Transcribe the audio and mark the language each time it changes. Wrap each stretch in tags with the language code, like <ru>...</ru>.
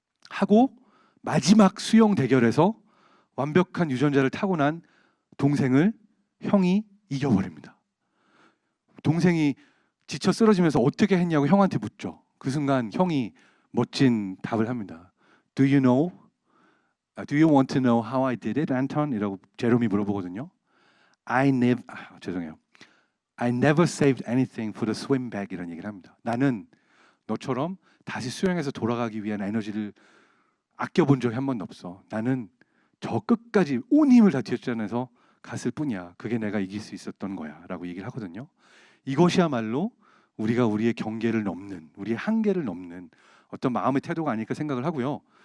<ko>하고 마지막 수영 대결에서 완벽한 유전자를 타고난 동생을 형이 이겨버립니다. 동생이 지쳐 쓰러지면서 어떻게 했냐고 형한테 묻죠. 그 순간 형이 멋진 답을 합니다.</ko> <en>Do you know? Do you want to know how I did it, Anton?</en> <ko>이라고 제롬이 물어보거든요. 죄송해요.</ko> <en>I never saved anything for the swim bag</en> <ko>이런 얘기를 합니다. 나는 너처럼 다시 수영해서 돌아가기 위한 에너지를 아껴본 적이 한 번도 없어. 나는 저 끝까지 온 힘을 다 뒷전에서 갔을 뿐이야. 그게 내가 이길 수 있었던 거야 라고 얘기를 하거든요. 이것이야말로 우리가 우리의 경계를 넘는 우리의 한계를 넘는 어떤 마음의 태도가 아닐까 생각을 하고요.</ko>